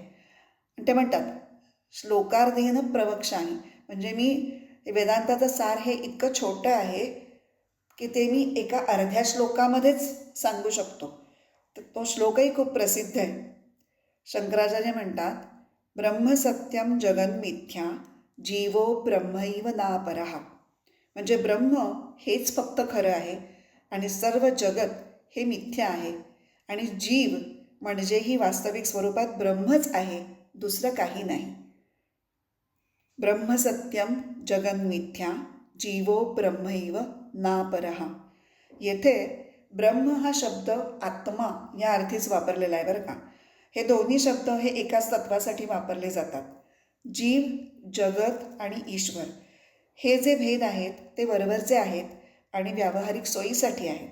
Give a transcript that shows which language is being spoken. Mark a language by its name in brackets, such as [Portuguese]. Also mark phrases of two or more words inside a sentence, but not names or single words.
[Marathi] ते म्हणतात [Sanskrit] श्लोकार्धेन प्रवक्ष्यामि, [Marathi] म्हणजे मी वेदांताचं सार हे इतकं छोटं आहे की ते मी एका अर्ध्या श्लोकामध्येच सांगू शकतो. तर तो श्लोकही खूप प्रसिद्ध आहे. शंकराचार्य म्हणतात [Sanskrit] ब्रह्मसत्यम जगन्मिथ्या जीवो ब्रह्मैव नापरः. [Marathi] म्हणजे ब्रह्म हेच फक्त खरं आहे आणि सर्व जगत हे मिथ्या आहे आणि जीव म्हणजेही वास्तविक स्वरूपात ब्रह्मच आहे, दुसरं काही नाही. [Sanskrit] ब्रह्मसत्यम जगन्मिथ्या जीवो ब्रह्मैव नापरः. [Marathi] येथे ब्रह्म हा शब्द आत्मा या अर्थीच वापरलेला आहे बरं का. हे दोन्ही शब्द हे एकाच तत्वासाठी वापरले जातात. जीव, जगत आणि ईश्वर हे जे भेद आहेत ते वरवरचे आहेत आणि व्यावहारिक सोयीसाठी आहेत.